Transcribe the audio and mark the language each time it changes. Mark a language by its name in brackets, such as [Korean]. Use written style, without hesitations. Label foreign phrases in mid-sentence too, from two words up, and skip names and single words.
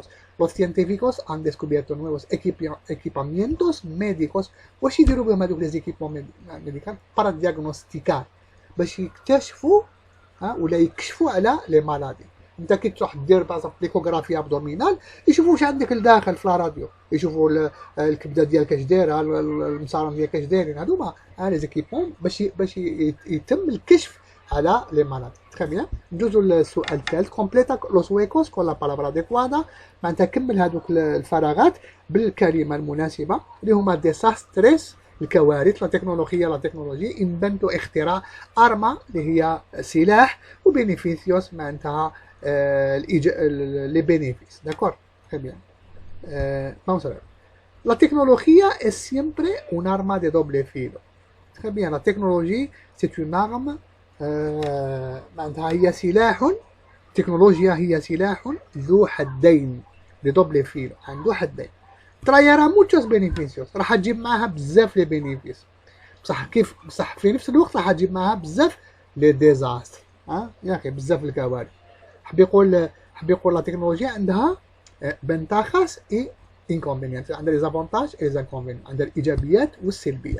[Spanish] Los científicos han descubierto nuevos equipamientos médicos. [Arabic] واش يديروا بهم هذوك [French] les équipements médicaux? [Spanish] para diagnosticar، [Arabic] باش يكتشفوا ولا يكشفوا على [French] les maladies. [Arabic] انت كي تروح دير بازاف [French] l'échographie abdominale [Arabic] يشوفوا واش عندك لداخل في الراديو، يشوفوا الكبده ديالك اش دايره، المصارم ديالك اش دايرين. هذوما [French] les équipements [Arabic] باش يتم الكشف على [French] les malades. très bien. [Arabic] ندوزو للسؤال الثالث. [Spanish] completa los huecos con la palabra adecuada. [Arabic] معناتها كمل هذوك الفراغات بالكلمه المناسبه اللي هما ديساستريس الكوارث، [Spanish] la tecnología, [Arabic] انفنتو اختراع، ارما اللي هي سلاح، وبينيفيسيوس معناتها [French] les bénéfices. D'accord? Très bien. [Spanish] Vamos a ver. La tecnología es siempre un arma de doble filo. [French] Très bien. La technologie, c'est une arme. [Arabic] معناتها هي سلاح. تكنولوجيا هي سلاح ذو حدين. [Spanish] de doble filo. [Arabic] عنده حدين. [Spanish] traerá muchos beneficios. [Arabic] راح تجيب معها بزاف [French] les bénéfices. [Arabic] بصح في نفس الوقت راح تجيب معها بزاف [French] les désastres. [Arabic] يا اخي بزاف الكوارث. حب يقول [French] la technologie [Arabic] عندها [Spanish] ventajas e inconvenientes, [Arabic] عندها [French] les avantages et inconvénients, [Arabic] عندها الايجابيات والسلبيات.